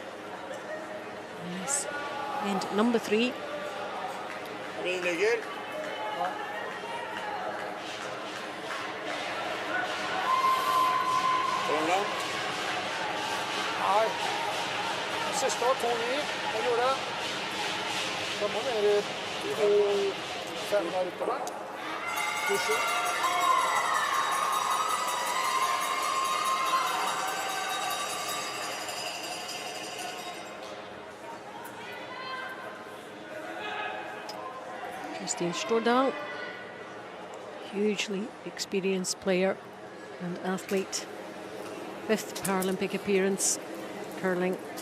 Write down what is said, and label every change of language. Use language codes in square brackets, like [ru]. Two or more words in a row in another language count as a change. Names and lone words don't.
[en] Yes. And number 3. [no] Ligger. Hvordan? Nei. Siste var 2-9. Jeg gjorde det. Da må ned i 2-5 der utover. 2-7. [en] Christine Stordal, hugely experienced player and athlete. 5th Paralympic appearance, curling.